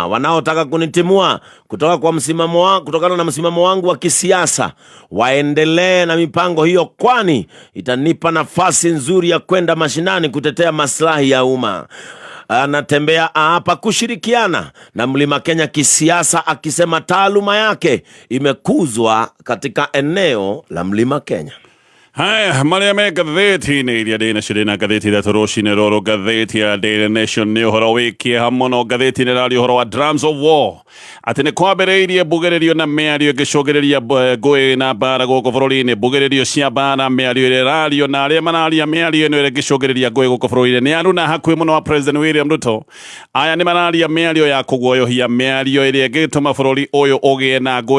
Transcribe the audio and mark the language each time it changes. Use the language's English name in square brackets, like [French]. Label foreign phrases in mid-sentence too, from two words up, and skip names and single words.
[Swahili] Wanaotaka kunitimua kutokana na msimamo wangu wa kisiasa waendelee na mipango hiyo, kwani itanipa nafasi nzuri ya kwenda mashinani kutetea maslahi ya umma. Anatembea hapa kushirikiana na mlima Kenya kisiasa, akisema taaluma yake imekuzwa katika eneo la mlima Kenya. Haya, [Kikuyu] marĩa me gatheti-inĩ iria ndĩ nacio na gatheti rĩa rũcinĩ rũrũ, gatheti ya Daily Nation nĩ ũhoro wĩkie mũno. Gatheti-inĩ rarĩ ũhoro wa [English] drums of war, [Kikuyu] atĩ nĩ kwambĩrĩirie mbugĩrĩrio na mĩario ĩgĩcũngĩrĩria ngũĩ na mbara gũkũ bũrũri-inĩ. Mbugĩrĩrio cia mbara, mĩario ĩrĩa ĩrario na arĩa mararia mĩario ĩno ĩrĩa ĩgĩcũngĩrĩria ngũĩ gũkũ bũrũri-inĩ nĩ aruna hakuhĩ mũno wa President William Ruto. Aya nĩ mararia mĩario ya kũguoyohia, mĩario ĩrĩa ĩngĩtũma bũrũri ũyũ ũgĩe na ngũĩ.